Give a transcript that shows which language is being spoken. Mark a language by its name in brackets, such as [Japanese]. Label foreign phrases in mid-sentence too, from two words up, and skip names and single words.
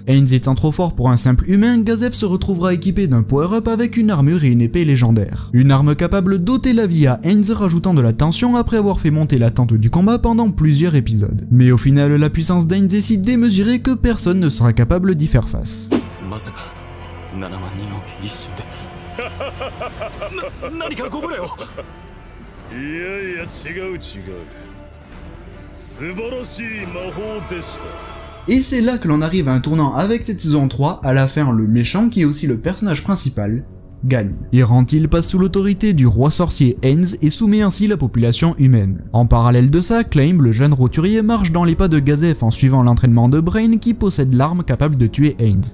[French] Ainz étant trop fort pour un simple humain, Gazef se retrouvera équipé d'un power-up avec une armure et une épée légendaire. Une arme capable d'ôter la vie à Ainz, rajoutant de la tension après avoir fait monter l'attente du combat pendant plusieurs épisodes. Mais au final, la puissance d'Ainz est si démesurée que personne ne sera capable d'y faire face. [Japanese] 7 万人を一瞬で何かご無礼をいやいや違う素晴らしい魔法でした [French] Et c'est là que l'on arrive à un tournant avec cette saison 3, à la fin le méchant qui est aussi le personnage principal gagne. Irantil passe sous l'autorité du roi sorcier Ainz et soumet ainsi la population humaine. En parallèle de ça, Claim, le jeune roturier, marche dans les pas de Gazef en suivant l'entraînement de Brain qui possède l'arme capable de tuer Ainz.